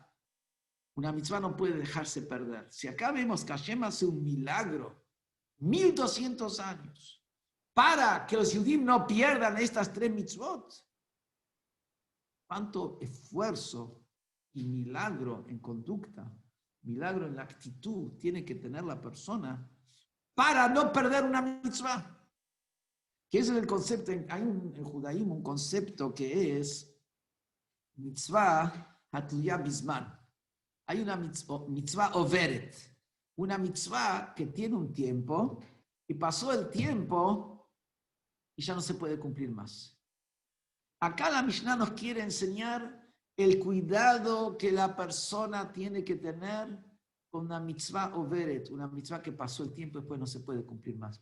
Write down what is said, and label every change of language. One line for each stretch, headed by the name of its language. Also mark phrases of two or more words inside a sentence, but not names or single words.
Spanish: Una mitzvah no puede dejarse perder. Si acá vemos que Hashem hace un milagro, 1200 años, para que los Yehudim no pierdan estas 3 mitzvot, ¿cuánto esfuerzo y milagro en conducta, milagro en la actitud tiene que tener la persona para no perder una mitzvah? Que ese es el concepto, hay en judaísmo un concepto que es
Hebrew: מצוה התלויה בזמן.
Spanish: Hay una
Hebrew: מצוה עוברת,
Spanish: una mitzvah que tiene un tiempo y pasó el tiempo y ya no se puede cumplir más. Acá la Mishnah nos quiere enseñar el cuidado que la persona tiene que tener con una
Hebrew: מצוה עוברת,
Spanish: una mitzvah que pasó el tiempo y después no se puede cumplir más.